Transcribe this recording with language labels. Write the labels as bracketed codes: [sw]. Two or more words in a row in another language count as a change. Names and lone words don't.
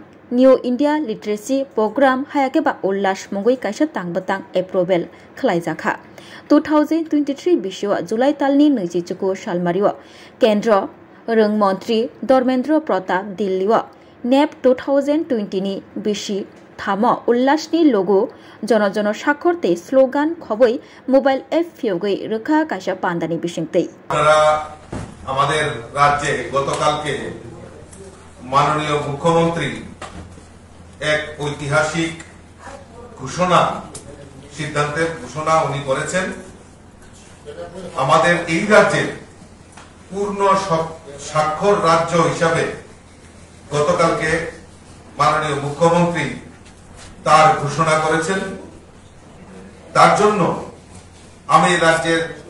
[en] New India Literacy Program [trp] Hayakeba Ullash Mungui Kaisha Tangbatang Approval Khlaijakha 2023 Bishiwa July Talni Nijichuku Shalmariwa Kendra Rung Montri Dormendra Pratap Dilliwa NEP 2020 ni Bishi Thamo Ullashni logo Jono Jono Shakorte slogan Khoboi [en] mobile app [trp] Fiogoi Rukha Kaisha Pandani Bishingtei [bn] আমাদের রাজ্যে গতকালকে মাননীয় মুখ্যমন্ত্রী এক ঐতিহাসিক সিদ্ধান্তের ঘোষণা উনি করেছেন আমাদের এই রাজ্যের পূর্ণ স্বাক্ষর রাজ্য হিসাবে গতকালকে মাননীয় মুখ্যমন্ত্রী তার ঘোষণা করেছেন তার জন্য আমি রাজ্যের